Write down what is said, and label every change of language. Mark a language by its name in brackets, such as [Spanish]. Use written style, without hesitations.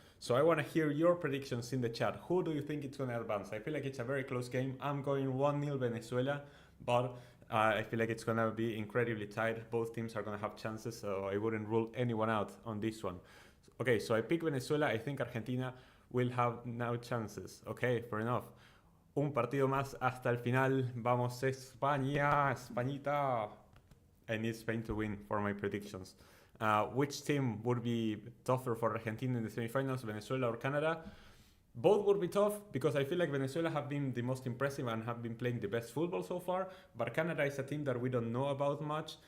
[English] So I want to hear your predictions in the chat. Who do you think it's going to advance? I feel like it's a very close game. I'm going 1-0 Venezuela, but I feel like it's going to be incredibly tight. Both teams are going to have chances, so I wouldn't rule anyone out on this one. Okay, so I pick Venezuela. I think Argentina will have no chances. Okay, fair enough. [Spanish] Un partido más hasta el final. Vamos España, Españita. [English] I need Spain to win for my predictions. Which team would be tougher for Argentina in the semifinals, Venezuela or Canada? Both would be tough because I feel like Venezuela have been the most impressive and have been playing the best football so far, but Canada is a team that we don't know about much.